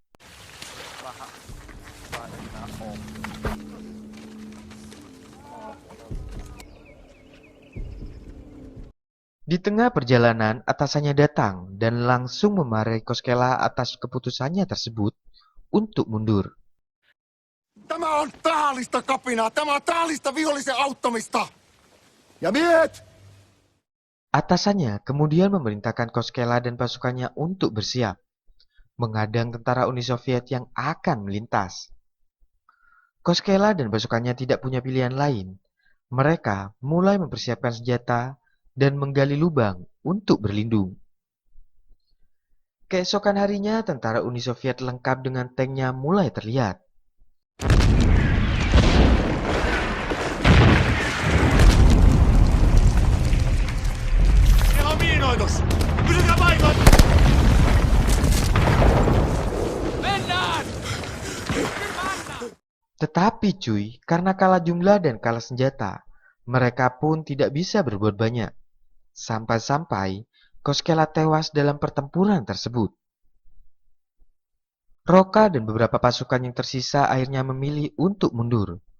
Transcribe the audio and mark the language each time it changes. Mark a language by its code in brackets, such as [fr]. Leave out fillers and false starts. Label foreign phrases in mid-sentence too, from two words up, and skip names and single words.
[id] Di tengah perjalanan, atasannya datang dan langsung memarahi Koskela atas keputusannya tersebut untuk mundur. [fi] Tämä on tahallista kapinaa! Tämä on tahallista vihollisen auttamista! Ja miehet! [id] Atasannya kemudian memerintahkan Koskela dan pasukannya untuk bersiap, menghadang tentara Uni Soviet yang akan melintas. Koskela dan pasukannya tidak punya pilihan lain. Mereka mulai mempersiapkan senjata dan menggali lubang untuk berlindung. Keesokan harinya, tentara Uni Soviet lengkap dengan tanknya mulai terlihat. [fi] Siellä on miinoitus! Pysykää paikan! Mennään! [id] Tetapi cuy, karena kalah jumlah dan kalah senjata, mereka pun tidak bisa berbuat banyak. Sampai-sampai Koskela tewas dalam pertempuran tersebut. Roka dan beberapa pasukan yang tersisa akhirnya memilih untuk mundur.